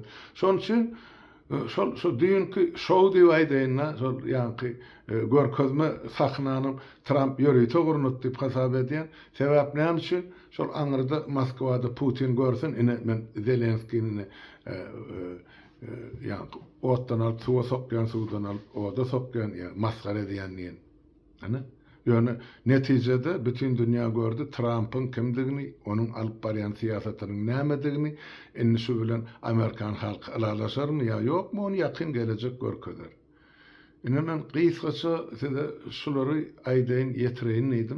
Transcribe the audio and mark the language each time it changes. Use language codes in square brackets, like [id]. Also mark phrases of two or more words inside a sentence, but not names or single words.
[tk] Şoň üçin şol düýünki şow diýip aýdýan, şol ýanky görkezme sahnanyň Trump ýöreýi togurnup diýip hasap edýän. Sebäp näme üçin? Şol aňyrda Moskwada Putin görsen, ine men Zelenski'ni yani otdan alıp suwa sokyan, suwdan alıp oda sokyan, yani maskara edýänligiň. Ana ýöne netijede bütün dünýä gördü Trump'ın kimdigini, onuň alyp barýan siýasatynyň nämedigini, indi şu bilen Amerikan halky alalaşarmy ýa ýokmy, onu ýakyn gelecek görkezler. Inen gysgaça size şulary aýdaýyn ýetireýin diýdim.